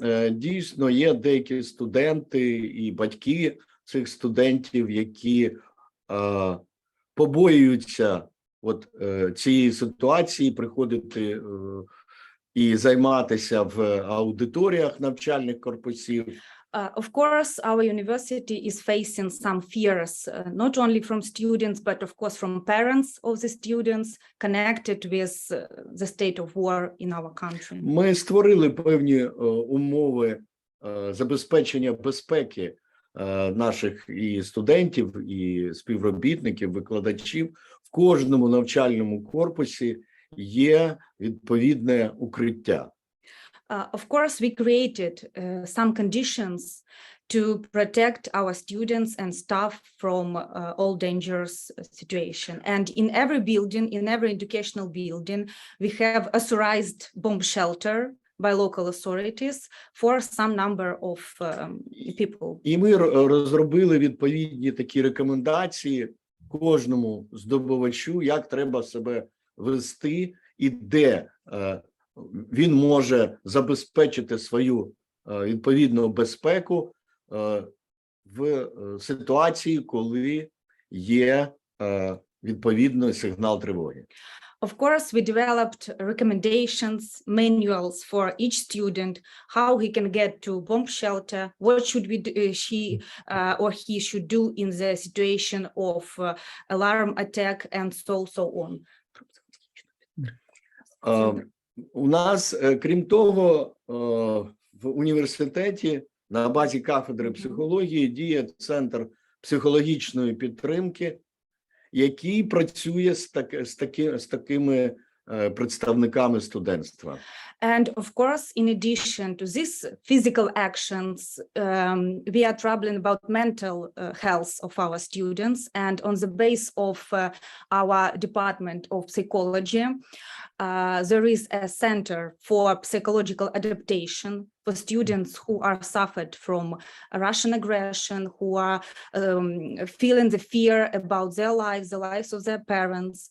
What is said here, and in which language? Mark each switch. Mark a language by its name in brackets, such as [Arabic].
[Ukrainian] Дійсно, є деякі студенти і батьки цих студентів, які побоюються цієї ситуації, приходити і займатися в аудиторіях навчальних корпусів. [English] Of course, our university is facing some fears, not only from students, but of course from parents of the students connected with the state of war in our country. [Ukrainian] Ми створили певні умови забезпечення безпеки наших і студентів, і співробітників, викладачів, в кожному навчальному корпусі є відповідне укриття. [English] Of course, we created some conditions to protect our students and staff from all dangerous situation. And in every building, in every educational building, we have authorized bomb shelter by local authorities for some number of people. [Ukrainian] І ми розробили відповідні такі рекомендації кожному здобувачу, як треба себе вести і де він може забезпечити свою відповідну безпеку в ситуації, коли є відповідний сигнал тривоги. [English] Of course, we developed recommendations, manuals for each student, how he can get to bomb shelter, what should she or he should do in the situation of alarm attack, and so on. [Ukrainian] У нас, крім того, в університеті на базі кафедри психології діє центр психологічної підтримки, який працює з такими представниками студентства. [English] And of course, in addition to these physical actions, we are troubling about mental health of our students. And on the base of our Department of Psychology, there is a center for psychological adaptation for students who are suffered from Russian aggression, who are feeling the fear about their lives, the lives of their parents.